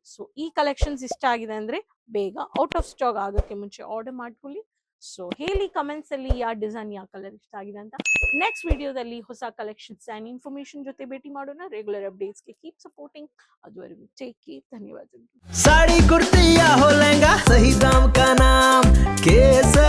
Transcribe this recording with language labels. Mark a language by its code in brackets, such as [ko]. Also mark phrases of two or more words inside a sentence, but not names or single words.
[kn] ಸೊ ಈ ಕಲೆಕ್ಷನ್ಸ್ ಇಷ್ಟ ಆಗಿದೆ ಅಂದ್ರೆ ಬೇಗ [en] out of stock [kn] ಆಗೋಕ್ಕೆ ಮುಂಚೆ ಆರ್ಡರ್ ಮಾಡ್ಕೊಳ್ಳಿ. ಸೊ ಹೇಳಿ ಕಮೆಂಟ್ಸ್ ಅಲ್ಲಿ ಯಾವ ಡಿಸೈನ್, ಯಾವ ಕಲರ್ ಇಷ್ಟ ಆಗಿದೆ ಅಂತ. ನೆಕ್ಸ್ಟ್ ವಿಡಿಯೋದಲ್ಲಿ ಹೊಸ [en] collections and information [kn] ಜೊತೆ ಭೇಟಿ ಮಾಡೋಣ. [en] regular updatesge keep supporting. ಅದುವರೆಗೂ take care. ಧನ್ಯವಾದಗಳು. [hi] साड़ी कुर्ती या हो लहंगा, सही दाम का नाम ಏ